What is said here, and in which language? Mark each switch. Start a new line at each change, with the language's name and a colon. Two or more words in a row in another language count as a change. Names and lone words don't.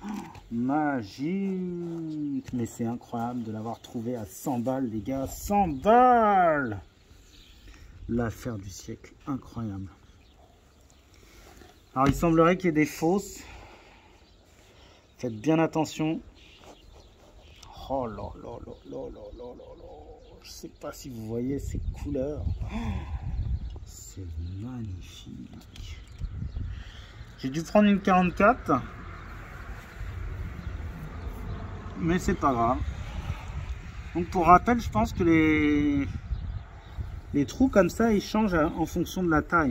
French: Magique. Mais c'est incroyable de l'avoir trouvé à 100 balles, les gars. 100 balles. L'affaire du siècle. Incroyable. Alors, il semblerait qu'il y ait des fausses. Faites bien attention. Oh là là là là là là là là. Je sais pas si vous voyez ces couleurs. C'est magnifique. J'ai dû prendre une 44. Mais c'est pas grave. Donc pour rappel, je pense que les trous comme ça, ils changent en fonction de la taille.